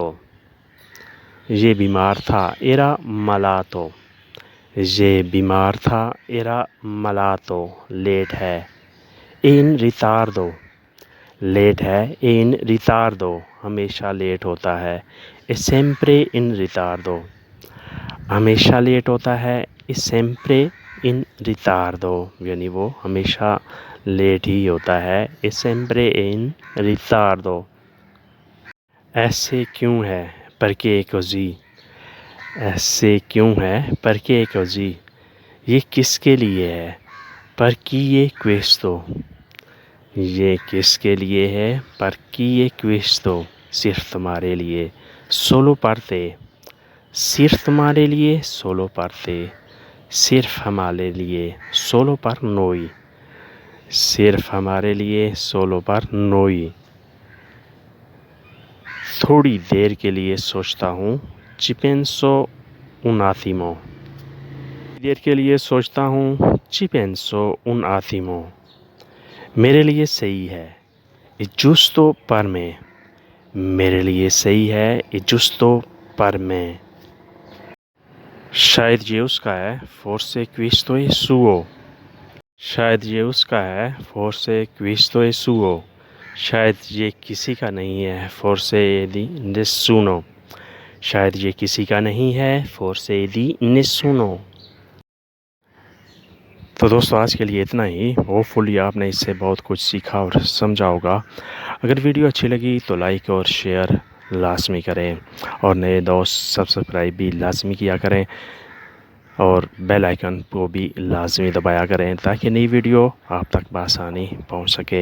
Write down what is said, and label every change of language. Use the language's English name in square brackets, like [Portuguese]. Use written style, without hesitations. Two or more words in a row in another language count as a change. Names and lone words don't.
[Urdu] یہ بیمار تھا۔ [Italian] Era malato، [Urdu] یہ بیمار تھا۔ [Italian] Era malato۔ [Urdu] لیٹ ہے۔ [Italian] In ritardo، [Urdu] لیٹ ہے۔ [Italian] In ritardo، [Urdu] ہمیشہ لیٹ ہوتا ہے۔ [Italian] È sempre in ritardo، [Urdu] ہمیشہ لیٹ ہوتا ہے۔ [Italian] È sempre in ritardo، [Urdu] یعنی وہ ہمیشہ لیٹ ہی ہوتا ہے۔ [Italian] È sempre in ritardo۔ [Urdu] ایسے کیوں ہے؟ [Italian] Perché così، [Urdu] ایسے کیوں ہے؟ [Italian] Perché così۔ [Urdu] یہ کس کے لیے ہے؟ [Italian] Per chi è questo، [Urdu] یہ کس کے لیے ہے؟ [Italian] Per chi è questo، [Urdu] صرف تمہارے لیے۔ [Italian] Solo per te، [Urdu] صرف تمہارے لیے۔ [Italian] Solo per te، [Urdu] صرف ہمارے لیے۔ [Italian] Solo per noi، [Urdu] صرف ہمارے لیے۔ [Italian] Solo per noi۔ [Urdu] تھوڑی دیر کے لیے سوچتا ہوں۔ [Italian] Ci penso un attimo، [Urdu] دیر کے لیے سوچتا ہوں۔ [Italian] Ci penso un attimo۔ [Urdu] میرے لیے صحیح ہے۔ [Italian] È giusto per me، [Urdu] میرے لیے صحیح ہے۔ [Italian] È giusto per me۔ [Urdu] شاید یہ اس کا ہے۔ [Italian] Forse questo è suo، [Urdu] شاید یہ اس کا ہے۔ [Italian] Forse questo è suo۔ [Urdu] شاید یہ کسی کا نہیں ہے۔ [Italian] Forse è di nessuno، [Urdu] شاید یہ کسی کا نہیں ہے۔ [Italian] Forse è di nessuno۔ [Urdu] تو دوستو، آج کے لیے اتنا ہی۔ ہوپفلی آپ نے اس سے بہت کچھ سیکھا اور سمجھا ہوگا۔ اگر ویڈیو اچھی لگی تو لائک اور شیئر لازمی کریں اور نئے دوست سبسکرائب بھی لازمی کیا کریں اور [English] bell icon [Urdu] کو بھی لازمی دبایا کریں تاکہ نئی ویڈیو آپ تک بآسانی پہنچ سکے۔